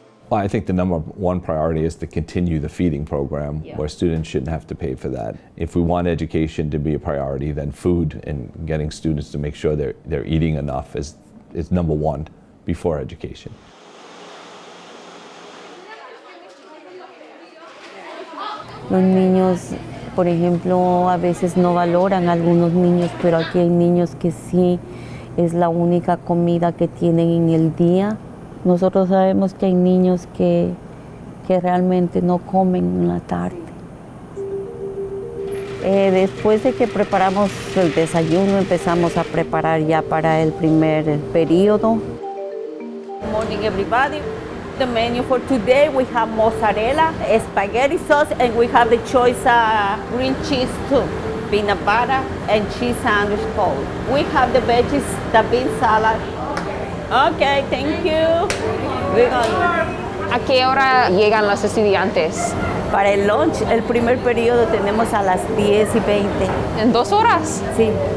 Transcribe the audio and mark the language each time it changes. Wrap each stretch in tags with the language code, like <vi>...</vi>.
<en>Well, I think the number one priority is to continue the feeding program, where students shouldn't have to pay for that. If we want education to be a priority, then food and getting students to make sure they're eating enough is number one before education.</en> <es>Los niños, por ejemplo, a veces no valoran a algunos niños, pero aquí hay niños que sí es la única comida que tienen en el día. Nosotros sabemos que hay niños que realmente no comen en la tarde. Después de que preparamos el desayuno, empezamos a preparar ya para el primer periodo.</es> <en>Good morning, everybody. The menu for today, we have mozzarella, spaghetti sauce, and we have the choice green cheese too, peanut butter and cheese sandwich cold. We have the veggies, the bean salad. Okay, thank you. We're gonna...</en> <es>¿A qué hora llegan los estudiantes? Para el lunch, el primer periodo tenemos a las 10:20. ¿En 2 horas? Sí.</es>